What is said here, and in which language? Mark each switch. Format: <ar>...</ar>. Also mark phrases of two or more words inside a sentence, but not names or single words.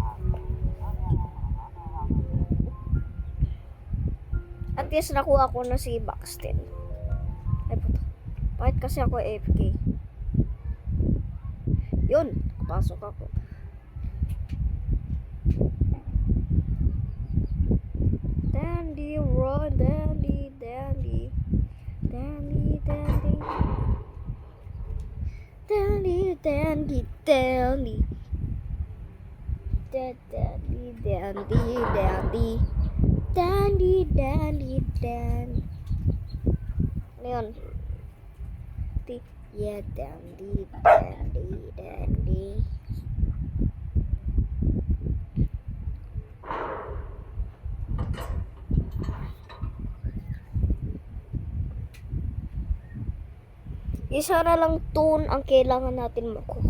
<en>At least</en> <tl>nakuha ko na si Baxter. Ay puto. Bakit kasi ako AFK? Yun. Pasok ako.</tl> <en>Dandy, run, dandy, dandy. Dandy, dandy. Dandy, dandy, dandy. Dandy, dandy, dandy. Dandy, dandy, dandy.</en> <tl>Ano yun?</tl> <en>Yeah, dandy, dandy, dandy.</en> <tl>Isa na lang tune ang kailangan natin makuha.</tl>